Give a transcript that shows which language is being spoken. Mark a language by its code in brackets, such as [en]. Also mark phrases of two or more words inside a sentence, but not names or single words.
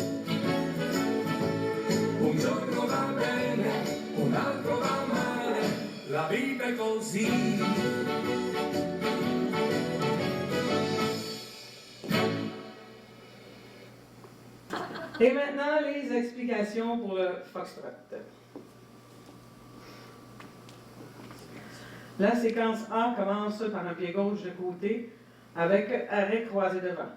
[it] Un giorno va bene, un altro va male, la vita è così. [fr] Et maintenant, les explications pour le foxtrot. La séquence A commence par un pied gauche de côté avec arrêt croisé devant.